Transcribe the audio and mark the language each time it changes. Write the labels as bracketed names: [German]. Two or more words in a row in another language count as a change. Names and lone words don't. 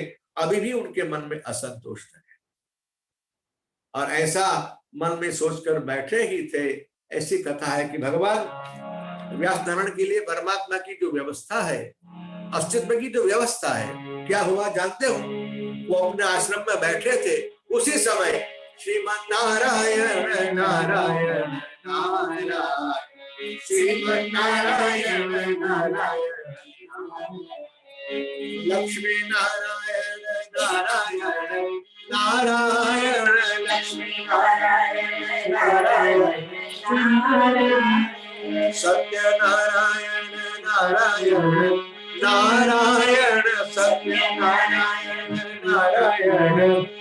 [Hindi] अभी भी उनके मन में असंतुष्ट है और ऐसा मन में सोचकर बैठे ही थे। ऐसी कथा है कि भगवान व्यासनारायण के लिए परमात्मा की जो व्यवस्था है, अस्तित्व की जो व्यवस्था है, क्या हुआ जानते हो? वो अपने आश्रम में बैठे थे, उसी समय श्रीमन नारायण नारायण नारायण, श्रीमन नारायण नारायण लक्ष्मी नारायण नारायण नारायण लक्ष्मी नारायण नारायण सत्य नारायण नारायण नारायण सत्य नारायण नारायण